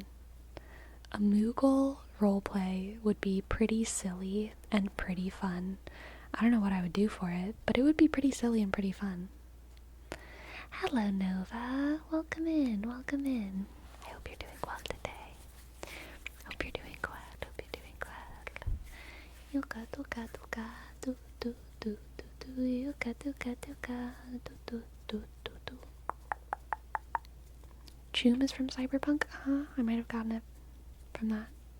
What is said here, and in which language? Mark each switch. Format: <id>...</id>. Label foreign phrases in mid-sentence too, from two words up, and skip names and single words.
<en>A Moogle roleplay would be pretty silly and pretty fun. I don't know what I would do for it, but it would be pretty silly and pretty fun. Hello, Nova. Welcome in, welcome in. I hope you're doing well today. Hope you're doing well, hope you're doing well. Yuka, duka, duka, do, do, do, do, do, yuka, duka, duka, do, do, do, do, do. Choom is from Cyberpunk? I might have gotten it from that.</en>